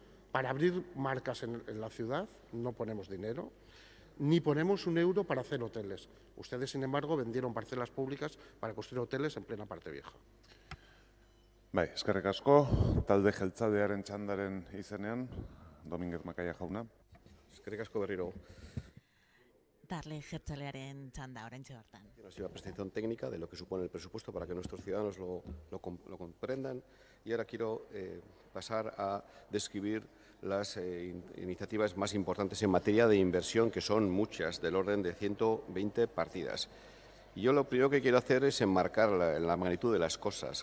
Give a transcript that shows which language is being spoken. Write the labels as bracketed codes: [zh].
[es] Para abrir marcas en la ciudad no ponemos dinero, ni ponemos un euro para hacer hoteles. Ustedes, sin embargo, vendieron parcelas públicas para construir hoteles en plena parte vieja. [eu] Bai, eskerrik asko, talde jeltzalearen txandaren izenean, Domínguez Macaya jauna. Eskerrik asko berriro. Darle jertzalearen txanda oraintxe bertan. [es] Ha sido la presentación técnica de lo que supone el presupuesto para que nuestros ciudadanos lo comprendan. Y ahora quiero pasar a describir las iniciativas más importantes en materia de inversión, que son muchas, del orden de 120 partidas. Y yo lo primero que quiero hacer es enmarcar la magnitud de las cosas.